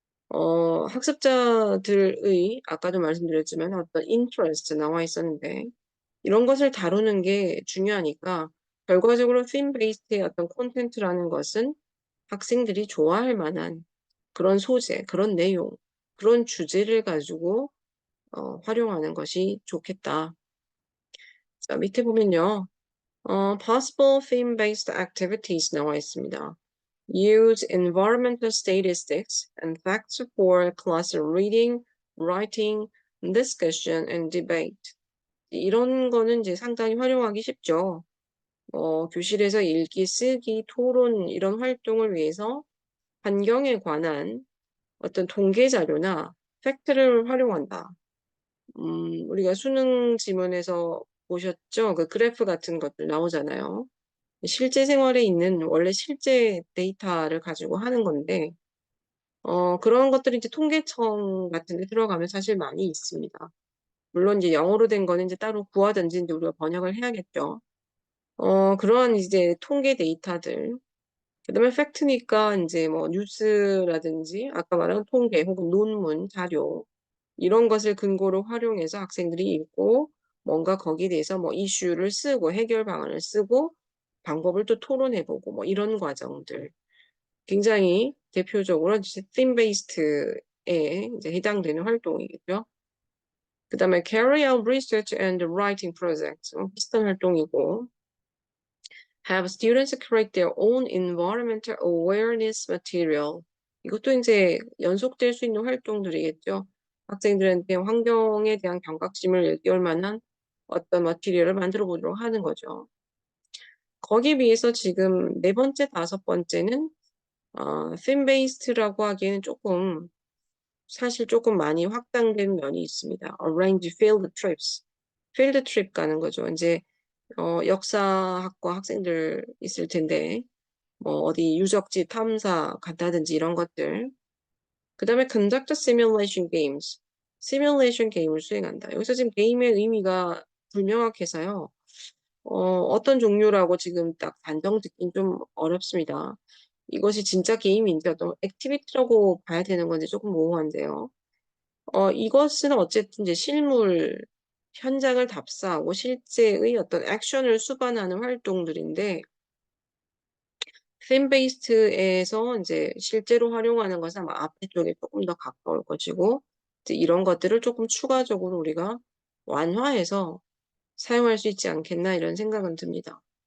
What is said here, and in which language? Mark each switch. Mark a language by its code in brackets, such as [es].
[ko] 학습자들의 아까도 말씀드렸지만 어떤 interest 나와 있었는데 이런 것을 다루는 게 중요하니까 결과적으로 theme based의 어떤 콘텐츠라는 것은 학생들이 좋아할 만한 그런 소재, 그런 내용, 그런 주제를 가지고 활용하는 것이 좋겠다. 자, 밑에 보면요. [en] possible theme-based activities [ko] 나와 있습니다. [en] Use environmental statistics and facts for class reading, writing, discussion, and debate. [ko] 이런 거는 이제 상당히 활용하기 쉽죠. 교실에서 읽기, 쓰기, 토론 이런 활동을 위해서 환경에 관한 어떤 통계 자료나 팩트를 활용한다. 우리가 수능 지문에서 보셨죠? 그 그래프 같은 것들 나오잖아요. 실제 생활에 있는 원래 실제 데이터를 가지고 하는 건데 그런 것들이 이제 통계청 같은 데 들어가면 사실 많이 있습니다. 물론 이제 영어로 된 거는 이제 따로 구하든지 인제 우리가 번역을 해야겠죠. 그런 이제 통계 데이터들, 그다음에 팩트니까 인제 뭐 뉴스라든지 아까 말한 통계 혹은 논문, 자료 이런 것을 근거로 활용해서 학생들이 읽고 뭔가 거기에 대해서 뭐 이슈를 쓰고 해결 방안을 쓰고 방법을 또 토론해 보고 뭐 이런 과정들. 굉장히 대표적으로 이제 theme based에 이제 해당되는 활동이겠죠. 그다음에 [en] carry out research and writing projects. [ko] 비슷한 활동이고 [en] have students create their own environmental awareness material. [ko] 이것도 인제 연속될 수 있는 활동들이겠죠. 학생들한테 환경에 대한 경각심을 일깨울 만한 어떤 머티리얼을 만들어 보도록 하는 거죠. 거기에 비해서 지금 네 번째, 다섯 번째는 theme based라고 하기에는 쪼끔 사실 쪼끔 많이 확장된 면이 있습니다. [en] arrange field trips. field trip [ko] 가는 거죠. 인제 역사학과 학생들 있을 텐데 뭐 어디 유적지 탐사 간다든지 이런 것들. 그다음에 [en] conduct simulation games. [ko] 시뮬레이션 게임을 수행한다. 여기서 지금 게임의 의미가 불명확해서요. 어떤 종류라고 지금 딱 단정 짓긴 좀 어렵습니다. 이것이 진짜 게임인지 어떤 액티비티라고 봐야 되는 건지 조금 모호한데요. 이것은 어쨌든 이제 실물 현장을 답사하고 실제의 어떤 액션을 수반하는 활동들인데, 팀 베이스트에서 이제 실제로 활용하는 것은 아마 앞에 쪽에 조금 더 가까울 것이고, 이제 이런 것들을 조금 추가적으로 우리가 완화해서 사용할 수 있지 않겠나 이런 생각은 듭니다.